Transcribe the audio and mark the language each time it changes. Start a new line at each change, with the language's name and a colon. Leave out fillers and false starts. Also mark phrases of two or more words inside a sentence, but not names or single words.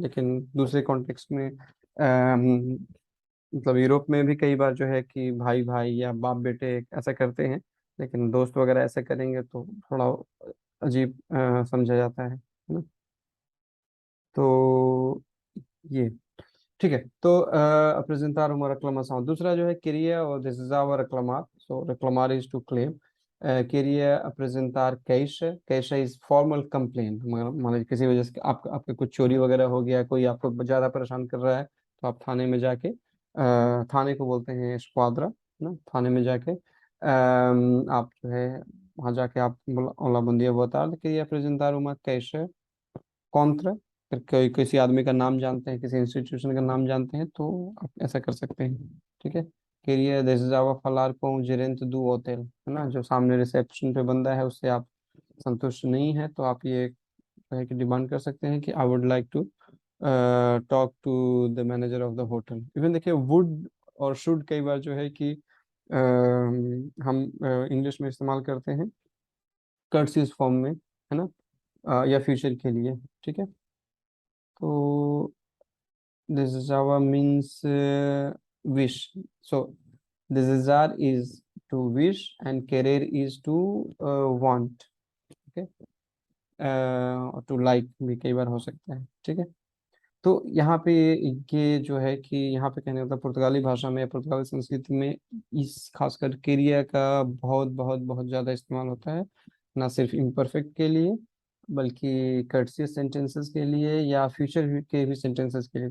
Hindi: लेकिन दूसरे कॉन्टेक्स्ट में मतलब यूरोप में भी कई बार जो है कि भाई भाई या बाप बेटे ऐसा करते हैं, लेकिन दोस्त वगैरह ऐसा करेंगे तो थोड़ा अजीब समझा जाता है ना। तो ये ठीक है।
Portuguese: तो apresentar uma reclamação,
Hindi: दूसरा जो है क्रिया और
English: this is our reclamar, so reclamar is to claim।
Portuguese: queria apresentar queixa,
Hindi: queixa
English: is formal complaint,
Hindi: मान लीजिए किसी वजह से आपके कुछ चोरी वगैरह हो गया, कोई आपको ज़्यादा परेशान कर रहा है, तो आप थाने में जाके, थाने को बोलते हैं स्क्वाड्रा ना, थाने में जाके आप जो है वहाँ जाके आप
Portuguese: olá bom dia boa tarde queria apresentar uma queixa contra,
Hindi: फिर कोई किसी आदमी का नाम जानते हैं, किसी इंस्टीट्यूशन का नाम जानते हैं, तो आप ऐसा कर सकते हैं। ठीक है,
Portuguese: queria desejava falar com o gerente do hotel,
Hindi: है ना, जो सामने रिसेप्शन पे बंदा है उससे आप संतुष्ट नहीं है, तो आप ये है कि डिमांड कर सकते हैं कि
English: I would like to talk to the manager of the hotel.
Hindi: इवन देखिए वुड और शुड कई बार जो है कि हम इंग्लिश में इस्तेमाल करते हैं
English: courtesy form
Hindi: में, है ना, या फ्यूचर के लिए। ठीक है, तो desejava
English: means wish. So desejar is to wish and querer is to want.
Hindi: Okay, और
English: to like
Hindi: भी कई बार हो सकता है। ठीक है, तो यहाँ पे ये जो है कि यहाँ पे कहने मतलब पुर्तगाली भाषा में, पुर्तगाली संस्कृति में इस खासकर क्रिया का बहुत बहुत बहुत ज़्यादा इस्तेमाल होता है, ना सिर्फ इम्परफेक्ट के लिए बल्कि
English: courteous sentences
Hindi: के लिए या फ्यूचर के भी सेंटेंसेस के लिए।